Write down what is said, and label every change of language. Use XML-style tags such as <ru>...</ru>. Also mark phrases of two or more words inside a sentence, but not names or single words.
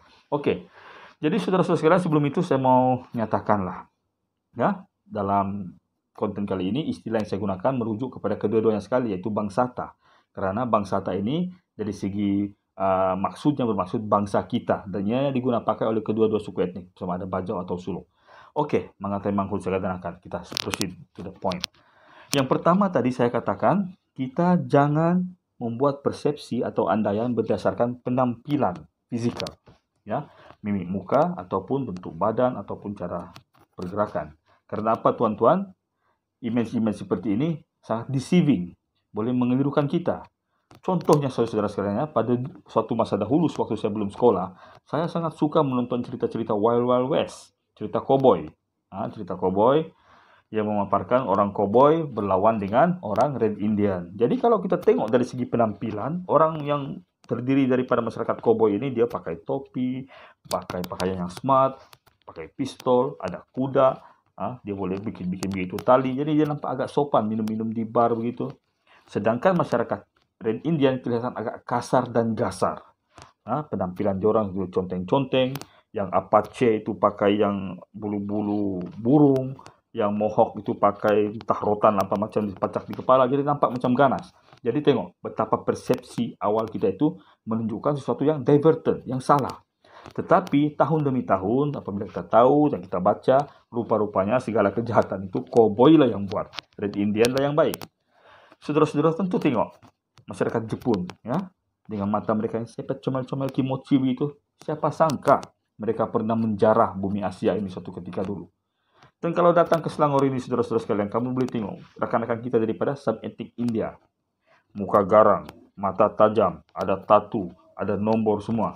<ms>Oke, jadi saudara-saudara sekalian, sebelum itu saya mau nyatakanlah, ya, dalam konten kali ini istilah yang saya gunakan merujuk kepada kedua-duanya sekali, yaitu Bangsata. Karena Bangsata ini dari segi maksudnya bermaksud bangsa kita, dan ia digunakan pakai oleh kedua-dua suku etnik, sama ada Bajau atau Suluk. Oke, mengatai mangkul saya katakan, kita</ms> <en>proceed to the point.</en> <ms>Yang pertama tadi saya katakan, kita jangan membuat persepsi atau andaian berdasarkan penampilan fisikal, ya, mimik muka ataupun bentuk badan ataupun cara pergerakan. Karena apa tuan-tuan? Image-image seperti ini sangat deceiving, boleh mengelirukan kita. Contohnya saudara-saudara sekalian, pada suatu masa dahulu waktu saya belum sekolah, saya sangat suka menonton cerita-cerita Wild Wild West, cerita koboi. Cerita koboi yang memaparkan orang koboi berlawan dengan orang Red Indian. Jadi kalau kita tengok dari segi penampilan, orang yang terdiri daripada masyarakat koboi ini, dia pakai topi, pakai pakaian yang smart, pakai pistol, ada kuda, dia boleh bikin begitu tali, jadi dia nampak agak sopan, minum-minum di bar begitu. Sedangkan masyarakat Red Indian kelihatan agak kasar dan gasar. Penampilan diorang itu conteng-conteng, yang Apache itu pakai yang bulu-bulu burung, yang Mohawk itu pakai entah rotan apa macam dipacak di kepala, jadi nampak macam ganas. Jadi tengok betapa persepsi awal kita itu menunjukkan sesuatu yang diverted, yang salah. Tetapi tahun demi tahun, apabila kita tahu dan kita baca, rupa-rupanya segala kejahatan itu koboi lah yang buat, Red Indian lah yang baik. Saudara-saudara tentu tengok masyarakat Jepun, ya, dengan mata mereka yang sepet comel-comel kimochi begitu. Siapa sangka mereka pernah menjarah bumi Asia ini suatu ketika dulu. Dan kalau datang ke Selangor ini, saudara-saudara sekalian, kamu boleh tengok rekan-rekan kita daripada sub-etnik India. Muka garang, mata tajam, ada tatu, ada nombor semua.</ms>